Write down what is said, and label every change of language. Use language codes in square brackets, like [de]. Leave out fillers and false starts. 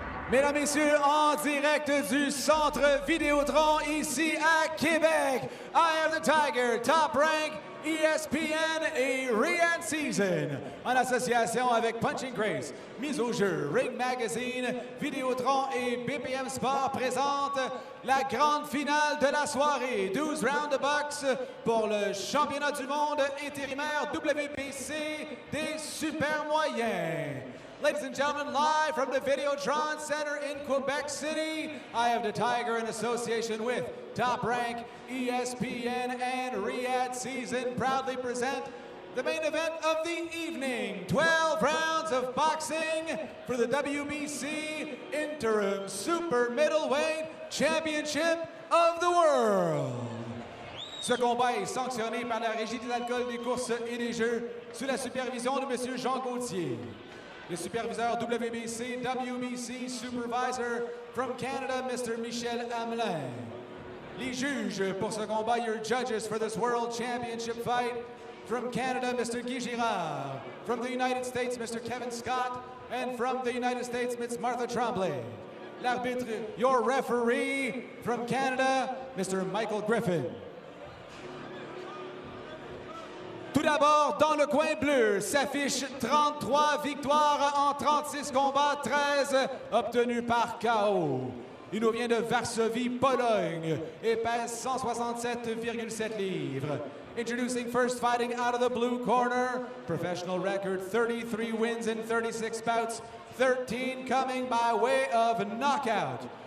[fr] Mesdames, Messieurs, en direct du Centre Vidéotron ici à Québec, I Am the Tiger, Top Rank, ESPN et Riyadh Season, en association avec Punching Grace, Mise au jeu, Ring Magazine, Vidéotron et BPM Sport présentent la grande finale de la soirée, 12 rounds de boxe pour le championnat du monde intérimaire WBC des super moyens. [en] Ladies and gentlemen, live from the Videotron Center in Quebec City, I Have the Tiger in association with Top Rank, ESPN, and Riyadh Season proudly present the main event of the evening. 12 rounds of boxing for the WBC Interim Super Middleweight Championship of the world. [fr] Ce combat est sanctionné par la Régie de l'alcool, des courses et des jeux sous la supervision de M. Jean Gauthier. Le superviseur WBC, [en] WBC Supervisor from Canada, Mr. Michel Hamelin. [fr] Les juges pour ce combat, [en] your judges for this World Championship fight, from Canada, Mr. Guy Girard. From the United States, Mr. Kevin Scott. And from the United States, Ms. Martha Tremblay. L'arbitre, your referee from Canada, Mr. Michael Griffin. [fr] Tout d'abord, dans le coin bleu, s'affiche 33 victoires en 36 combats, 13 obtenus par KO. Il nous vient de Varsovie, Pologne, et pèse 167,7 livres. [en] Introducing first, fighting out of the blue corner, professional record 33 wins in 36 bouts, 13 coming by way of knockout.